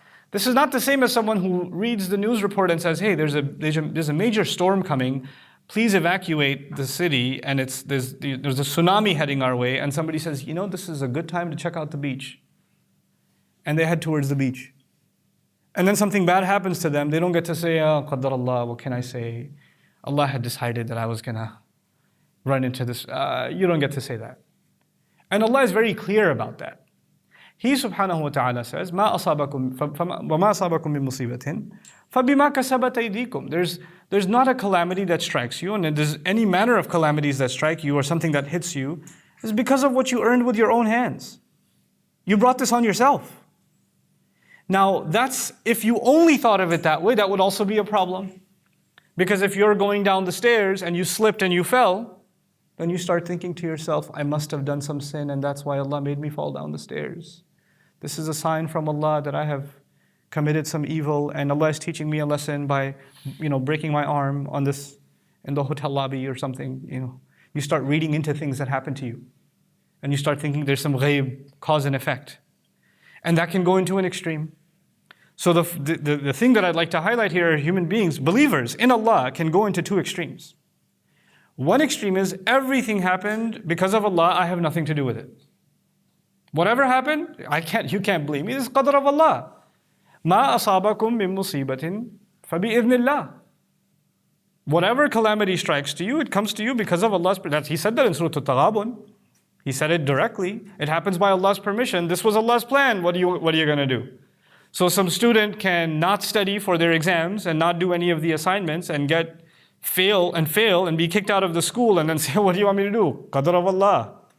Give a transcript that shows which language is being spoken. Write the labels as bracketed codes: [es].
[en] This is not the same as someone who reads the news report and says, hey, there's a major storm coming, please evacuate the city, and there's a tsunami heading our way, and somebody says, this is a good time to check out the beach. And they head towards the beach. And then something bad happens to them, they don't get to say, [ar] Qaddar Allah, [en] what can I say? Allah had decided that I was going to run into this. You don't get to say that. And Allah is very clear about that. He subhanahu wa ta'ala says, [ar] وَمَا أَصَابَكُم مِّن مُّصِيبَةٍ فَبِمَا كَسَبَتْ أَيْدِيكُم. [en] There's not a calamity that strikes you, and if there's any manner of calamities that strike you or something that hits you, is because of what you earned with your own hands. You brought this on yourself. Now, if you only thought of it that way, that would also be a problem. Because if you're going down the stairs and you slipped and you fell, then you start thinking to yourself, I must have done some sin and that's why Allah made me fall down the stairs. This is a sign from Allah that I have committed some evil, and Allah is teaching me a lesson by, breaking my arm in the hotel lobby or something. You start reading into things that happen to you. And you start thinking there's some ghaib, cause and effect. And that can go into an extreme. So the thing that I'd like to highlight here, human beings, believers in Allah, can go into two extremes. One extreme is everything happened because of Allah, I have nothing to do with it. Whatever happened, you can't blame me. This is qadr of Allah. [ar] ما أصابكم من مصيبة فبإذن الله. [en] Whatever calamity strikes to you, it comes to you because of Allah's permission. He said that in Surah Al-Taghabun. He said it directly. It happens by Allah's permission. This was Allah's plan. What are you going to do? So some student can not study for their exams and not do any of the assignments and fail and be kicked out of the school and then say, what do you want me to do? Qadr of Allah.